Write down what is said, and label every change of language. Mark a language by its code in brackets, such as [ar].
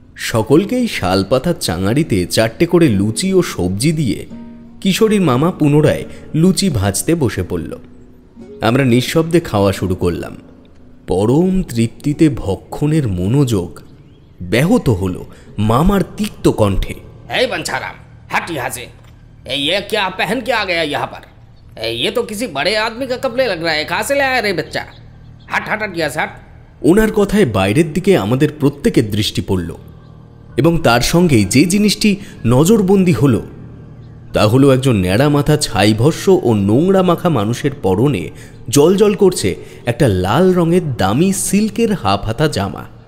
[bn] সকলকেই শালপাতার চাঙাড়িতে 4টে করে লুচি ও সবজি দিয়ে কিশোরীর মামা পুনরায় লুচি ভাজতে বসে পড়ল। আমরা নিঃশব্দে খাওয়া শুরু করলাম। পরম তৃপ্তিতে ভক্ষণের মনোযোগ ব্যাহত হলো মামার তিক্ত কণ্ঠে, [hi] এই বাঞ্ছারাম, हट यहाँ से। ये क्या पहन के आ गया यहाँ पर? ये तो किसी बड़े आदमी का कपड़े लग रहा है। कहाँ से लाया रे बच्चा? हट हट हट यहाँ से हट। [bn] ওনার কথায় বাইরের দিকে আমাদের প্রত্যেকের দৃষ্টি পড়ল এবং তার সঙ্গেই যে জিনিসটি নজরবন্দি হলো তা হলো একজন ন্যাড়া মাথা ছাইভস্য ও নোংরা মাখা মানুষের পরনে জলজল করছে একটা লাল রঙের দামি সিল্কের হাফ হাতা জামা।